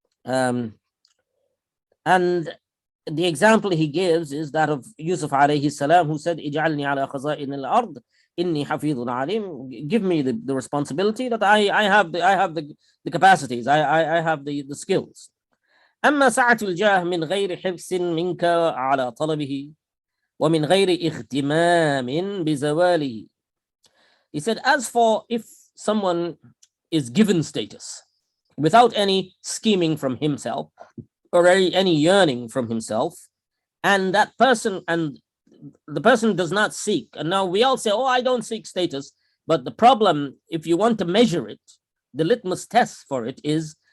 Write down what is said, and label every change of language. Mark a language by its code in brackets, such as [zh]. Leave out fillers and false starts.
[en] And the example he gives is that of Yusuf alayhi salam, who said, [ar] "Ij'alni ala khaza'in al-ard, inni hafidhun alim." [en] Give me the responsibility that I have the capacities, I have the skills. [ar] أما سعة الجاه من غير حرص منك على طلبه ومن غير اغتمام بزواله. [en] He said, as for if someone is given status without any scheming from himself or any yearning from himself, and the person does not seek, and now we all say, oh, I don't seek status, but the problem, if you want to measure it, the litmus test for it is